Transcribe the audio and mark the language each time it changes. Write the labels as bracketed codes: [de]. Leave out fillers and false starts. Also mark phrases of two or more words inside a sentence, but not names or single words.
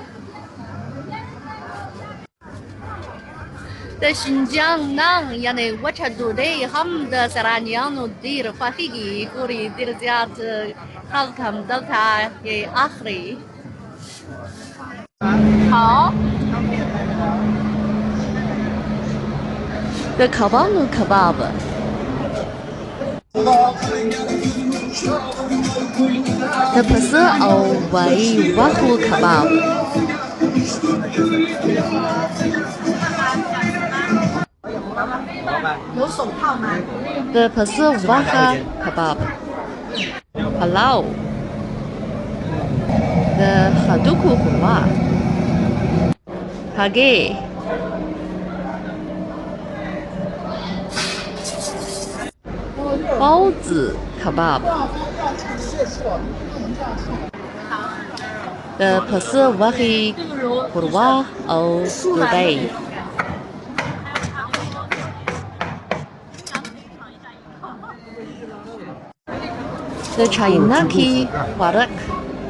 [ps] د شینجیانګ نان یعنې وچه ډوډۍ هم د سرانیانو ډېر خوښېږي ګوري ډېر زیات خلک هم دلته یې اخلي好د کبانو کباب د پسه او وای غوښو کباب [zh] 有手套吗？ [ps] د پسه غوښه کباب پلاو د هډوکو ښوروا هګۍ 包子 kebab د پسه غوښې ښوروا او ډوډۍ د چاینکي خوراک